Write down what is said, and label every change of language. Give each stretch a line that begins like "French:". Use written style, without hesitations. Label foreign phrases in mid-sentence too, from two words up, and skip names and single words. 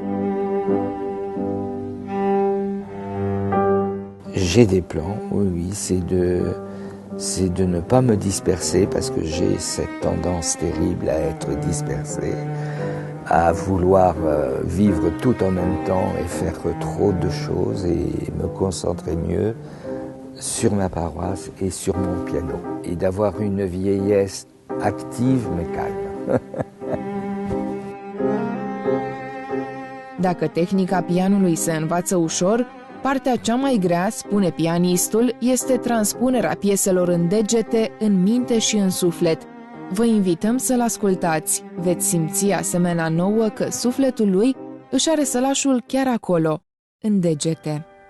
French: J'ai des plans, oui, c'est de ne pas me disperser parce que j'ai cette tendance terrible à être dispersé, à vouloir vivre tout en même temps et faire trop de choses et me concentrer mieux sur ma paroisse et sur mon piano et d'avoir une vieillesse active mais calme.
Romanian: Dacă tehnica pianului se învață ușor, partea cea mai grea, spune pianistul, este transpunerea pieselor în degete, în minte și în suflet. Vă invităm să-l ascultați. Veți simți asemenea nouă că sufletul lui își are sălașul chiar acolo, în degete.